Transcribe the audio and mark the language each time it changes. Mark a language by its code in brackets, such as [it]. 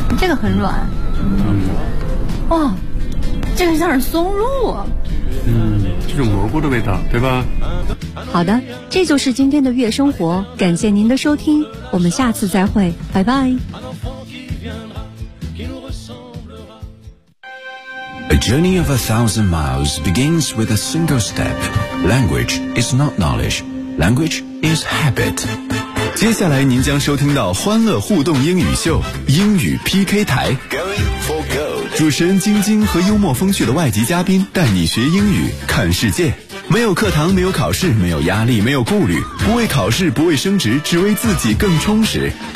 [zh] 这个很软。嗯，哇，这个像是松露。嗯，这种蘑菇的味道，对吧？好的，这就是今天的月生活，感谢您的收听，我们下次再会，拜拜。 [en] A journey of 1,000 miles begins with a single step. Language is not knowledge. Language is habit. [zh] 接下来您将收听到欢乐互动英语秀，英语 PK 台。 [en] Going for gold. [zh] 主持人晶晶和幽默风趣的外籍嘉宾带你学英语，看世界。没有课堂，没有考试，没有压力，没有顾虑，不为考试，不为升职，只为自己更充实。